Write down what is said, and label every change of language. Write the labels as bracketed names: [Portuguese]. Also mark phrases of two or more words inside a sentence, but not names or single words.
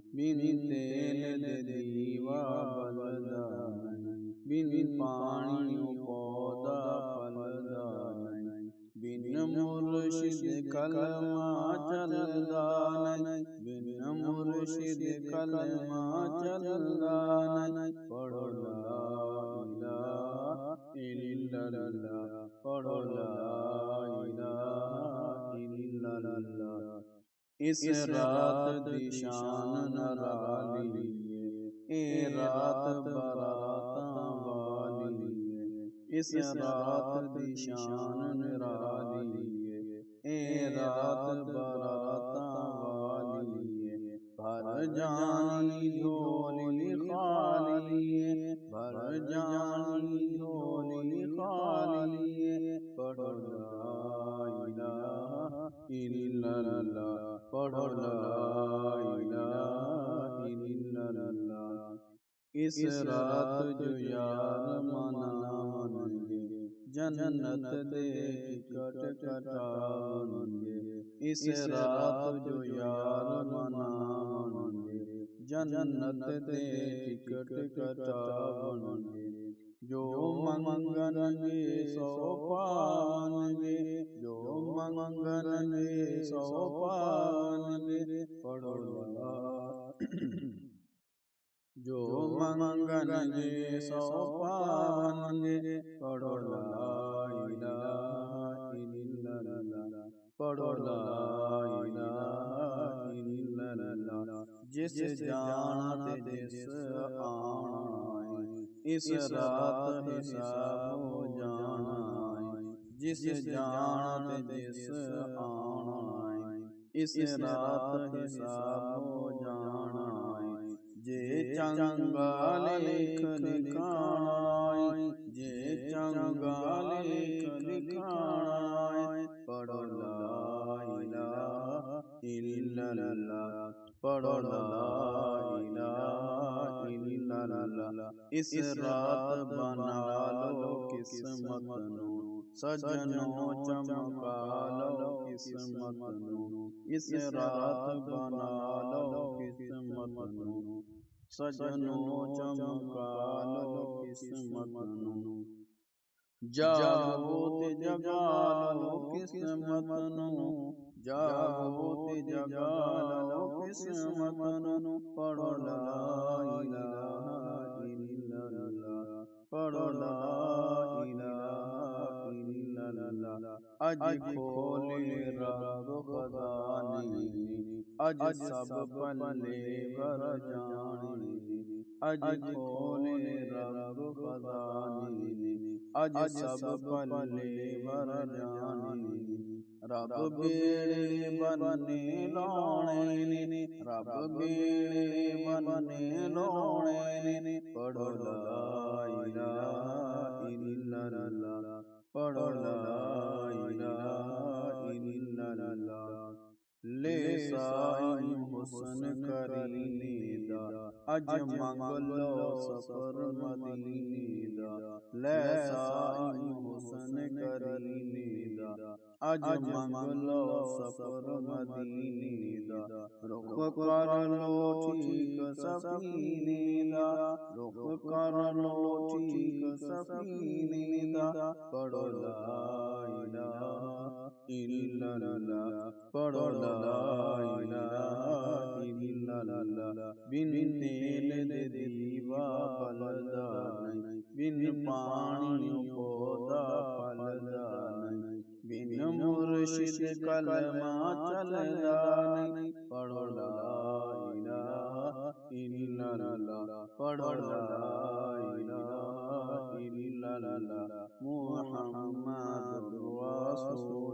[Punjabi] ਬਿਨ ਤੇਲ ਦੇ ਦੀਵਾ ਬਲਦਾ ਨਹੀਂ, ਬਿਨ ਪਾਣੀਆਂ ਪੌਧਾ ਫਲਦਾ ਨਹੀਂ। ਬਿਨ ਮੁਰਸ਼ਦ ਕਲਮਾ ਚਲਦਾ ਨਹੀਂ, ਬਿਨ ਮੁਰਸ਼ਦ ਕਲਮਾ ਚਲਦਾ ਨਹੀਂ। [Arabic] पढ़ो لا إله إلا الله, पढ़ो لا إله إلا الله. [Punjabi] ਇਸ ਰਾਤ ਦੀ ਸ਼ਾਨ ਨਿਰਾਲੀ ਹੈ, ਏ ਰਾਤ ਬਰਾਤਾਂ ਵਾਲੀ ਹੈ। ਇਸ ਰਾਤ ਦੀ ਸ਼ਾਨ ਨਿਰਾਲੀ ਹੈ, ਏ ਰਾਤ ਬਰਾਤਾਂ ਵਾਲੀ ਹੈ। ਭਰ ਜਾਣੀ ਝੋਲੀ ਖ਼ਾਲੀ ਹੈ, ਭਰ ਜਾਣੀ ਝੋਲੀ ਖ਼ਾਲੀ ਹੈ। [Arabic] पढ़ो لا إله إلا الله, पढ़ो لا إله إلا الله. [Punjabi] ਇਸ ਰਾਤ ਜੋ ਯਾਰ ਮਨਾਵਣਗੇ, ਜੰਨਤ ਦੇ ਟਿਕਟ ਕਟਾਵਣਗੇ। ਇਸ ਰਾਤ ਜੋ ਯਾਰ ਮਨਾਵਣਗੇ, ਜੰਨਤ ਦੇ ਟਿਕਟ ਕਟਾਵਣਗੇ। ਜੋ ਮੰਗਣਗੇ ਸੌ ਪਾਵਣਗੇ, ਜੋ ਮੰਗਣਗੇ ਸੌ ਪਾਵਣਗੇ। ਪੜ੍ਹੋ ਲਾ ਜੋ ਮੰਗਣਗੇ ਸੌ ਪਾਵਣਗੇ। [Arabic] पढ़ो لا إله إلا الله, पढ़ो لا إله إلا الله. [Punjabi] ਜਿਸ ਜਾਨ ਤੇ ਜਿਸ ਆਣਾ ਹੈ, ਇਸ ਰਾਤ ਹਿਸਾਬ ਹੋ ਜਾਣਾ ਹੈ। ਜਿਸ ਜਾਨ ਤੇ ਜਿਸ ਆਣਾ ਹੈ, ਇਸ ਰਾਤ ਹਿਸਾਬ ਹੋ ਜਾਣਾ ਹੈ। ਜੇ ਚੰਗਾ ਲੇਖ ਲਿਖਾਣਾ ਹੈ, ਜੇ ਚੰਗਾ ਲੇਖ ਲਿਖਾਣਾ ਹੈ। [Arabic] पढ़ो لا إله إلا الله, पढ़ो لا إله إلا الله. [Punjabi] ਇਸ ਰਾਤ ਬਣਾ ਲੋ ਕਿਸਮਤ ਨੂੰ, ਸੱਜਣੋ ਚਮਕਾ ਲੋ ਕਿਸਮਤ ਨੂੰ। ਇਸ ਰਾਤ ਬਣਾ ਲੋ ਕਿਸਮਤ ਨੂੰ, ਸੱਜਣੋ ਚਮਕਾ ਲੋ ਕਿਸਮਤ ਨੂੰ। ਜਾਗੋ ਤੇ ਜਗਾ ਲੋ ਕਿਸਮਤ ਨੂੰ, ਜਾਗੋ ਤੇ ਜਗਾ ਲੋ ਕਿਸਮਤ ਨੂੰ। [Arabic] पढ़ो لا إله إلا الله, पढ़ो لا إله إلا الله. [Punjabi] ਅੱਜ ਖੋਲ੍ਹੇ ਰੱਬ ਖ਼ਜ਼ਾਨੇ, ਅੱਜ ਸਭ ਪੱਲੇ ਭਰ ਜਾਣੇ। ਅੱਜ ਖੋਲ੍ਹੇ ਰੱਬ ਖ਼ਜ਼ਾਨੇ, ਅੱਜ ਸਭ ਪੱਲੇ ਭਰ ਜਾਣੇ। ਰੱਬ ਬੇੜੇ ਬੰਨੇ ਲਾਣੇ ਨੇ, ਰੱਬ ਬੇੜੇ ਬੰਨੇ ਲਾਣੇ ਨੇ। [Arabic] पढ़ो لا إله إلا الله, पढ़ो لا إله إلا الله. [Punjabi] ਲੇ ਸਾਈਂ ਹੁਸਨ ਕਰੀਨੇ ਦਾ, ਅੱਜ ਮੰਗ ਲੋ ਸਫ਼ਰ ਮਦੀਨੇ ਦਾ। ਲੇ ਸਾਈਂ ਹੁਸਨ ਕਰੀਨੇ ਦਾ, ਅੱਜ ਮੰਗ ਲੋ ਸਫ਼ਰ ਮਦੀਨੇ ਦਾ। ਰੁਖ਼ ਕਰ ਲੋ ਠੀਕ ਸਫ਼ੀਨੇ ਦਾ, ਰੁਖ਼ ਕਰ ਲੋ ਠੀਕ ਸਫ਼ੀਨੇ ਦਾ। [Arabic] पढ़ो لا إله إلا الله, पढ़ो لا إله إلا الله. [Punjabi] ਬਿਨ ਤੇਲ ਦੇ ਦੀਵਾ ਬਲਦਾ ਨਹੀਂ, ਬਿਨ ਪਾਣੀਆਂ ਪੌਧਾ ਫਲਦਾ ਨਹੀਂ। ਬਿਨ ਮੁਰਸ਼ਦ ਕਲਮਾ ਚਲਦਾ ਨਹੀਂ। [Arabic] पढ़ो لا إله إلا الله, पढ़ो لا إله إلا الله. محمد رسول الله.